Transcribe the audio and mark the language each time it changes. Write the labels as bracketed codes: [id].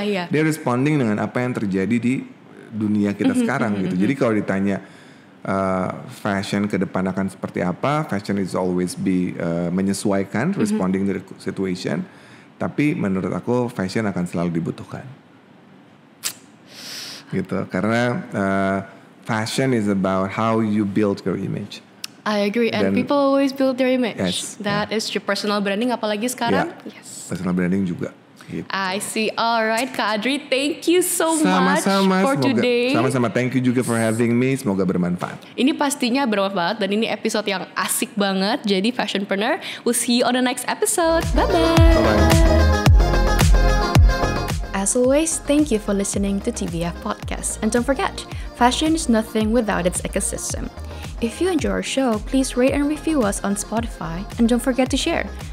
[id] Dia responding dengan apa yang terjadi di dunia kita sekarang gitu. Jadi kalau ditanya fashion ke depan akan seperti apa, [en] fashion is always be [id] menyesuaikan, [en] responding to the situation. [id] Tapi menurut aku fashion akan selalu dibutuhkan. Gitu. Karena [en] fashion is about how you build your image. I agree, and people always build their image. That is your personal branding, [id] apalagi sekarang. Personal branding juga. Gitu. [en] I see. Alright, Kak Adri, thank you so much for today. [id] Sama-sama, [en] thank you [id] juga [en] for having me. [id] Semoga bermanfaat. Ini pastinya bermanfaat dan ini episode yang asik banget. Jadi [en] Fashionpreneur, we'll see you on the next episode. Bye-bye. As always, thank you for listening to TBF Podcast. And don't forget, fashion is nothing without its ecosystem. If you enjoy our show, please rate and review us on Spotify. And don't forget to share.